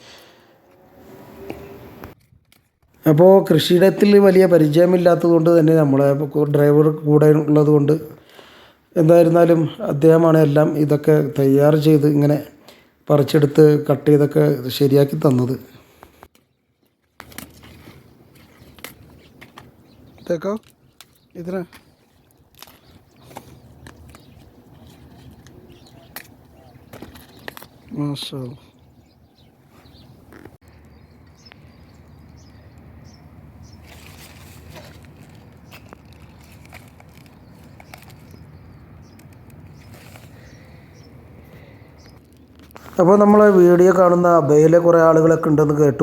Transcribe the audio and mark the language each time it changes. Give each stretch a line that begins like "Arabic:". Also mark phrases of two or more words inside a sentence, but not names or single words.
Malayalam: അപ്പോൾ കൃഷിയിടത്തിൽ വലിയ പരിചയമില്ലാത്തത് കൊണ്ട് തന്നെ നമ്മളെ ഡ്രൈവർ കൂടെ ഉള്ളത് കൊണ്ട് എന്തായിരുന്നാലും അദ്ദേഹമാണ് എല്ലാം ഇതൊക്കെ തയ്യാർ ചെയ്ത് ഇങ്ങനെ പറിച്ചെടുത്ത് കട്ട് ചെയ്തൊക്കെ ശരിയാക്കി തന്നത്.
Hindi: देखो इधर माशाल्लाह.
Malayalam: അപ്പോൾ നമ്മളെ വീഡിയോ കാണുന്ന അബഹയിലെ കുറേ ആളുകളൊക്കെ ഉണ്ടെന്ന് കേട്ടു.